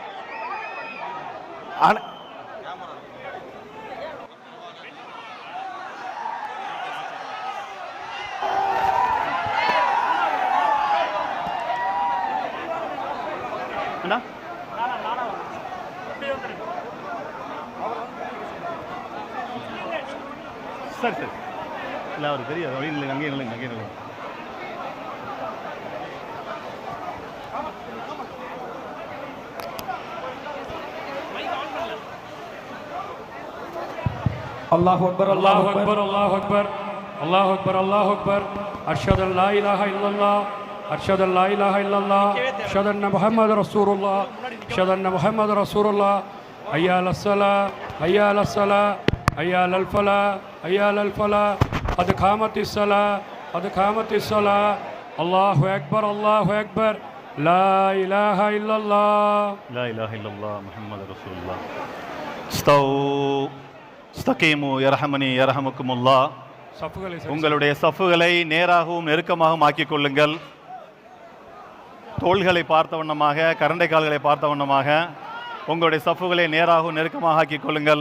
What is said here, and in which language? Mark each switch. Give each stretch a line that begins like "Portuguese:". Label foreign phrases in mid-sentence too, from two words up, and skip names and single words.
Tamil: அண்ணா சரி சரி இல்லை அவர் பெரிய அங்கேயே நில்லுங்க அங்கேயே நில்லுங்க.
Arabic: الله أكبر الله أكبر الله أكبر الله أكبر الله أكبر أشهد أن لا إله إلا الله أشهد أن لا إله إلا الله أشهد أن محمد رسول الله أشهد أن محمد رسول الله حي على الصلاة حي على الصلاة حي على الفلاح حي على الفلاح قد قامت الصلاة قد قامت الصلاة الله أكبر الله أكبر لا إله إلا الله لا إله إلا الله محمد رسول الله. استقيموا يرحمني يرحمكم الله.
Tamil: உங்களுடைய சஃப்புகளை நேராகவும் நெருக்கமாகவும் ஆக்கிக் கொள்ளுங்கள். தோள்களை பார்த்த வண்ணமாக, கரண்டை கால்களை பார்த்த வண்ணமாக உங்களுடைய சஃப்புகளை நேராகவும் நெருக்கமாக ஆக்கிக் கொள்ளுங்கள்.